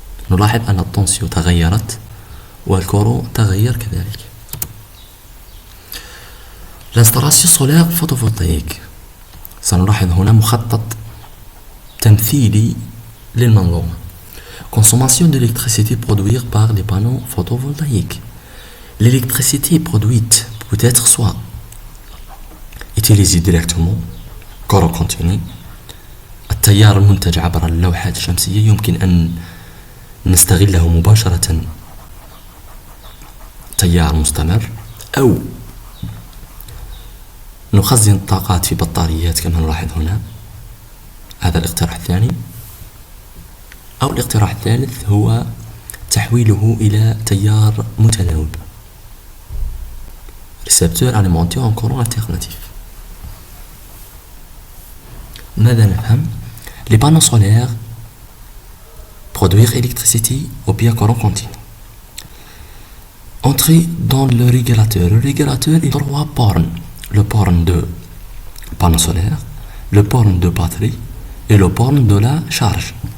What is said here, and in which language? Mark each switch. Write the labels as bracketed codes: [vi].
[ar] نلاحظ أن التنسيون تغيرت والكورو تغير كذلك. [fr] l'installation solaire photovoltaïque. [ar] سنلاحظ هنا مخطط تمثيلي للمنظومة. [fr] Consommation d'électricité produite par les panneaux photovoltaïques. L'électricité produite peut être soit utilisée directement courant continu. [ar] التيار المنتج عبر اللوحات الشمسية يمكن أن نستغله مباشرة تيار مستمر أو نخزن الطاقات في بطاريات كما نلاحظ هنا. هذا الاقتراح الثاني. أو الاقتراح الثالث هو تحويله إلى تيار متناوب [fr] récepteur alimenté en courant alternatif. [ar] ماذا نفهم؟ [fr] Les panneaux solaires produire électricité ou bien courant continu. Entrer dans le régulateur. Le régulateur est trois bornes. Le borne de panneau solaire, le borne de batterie et le borne de la charge.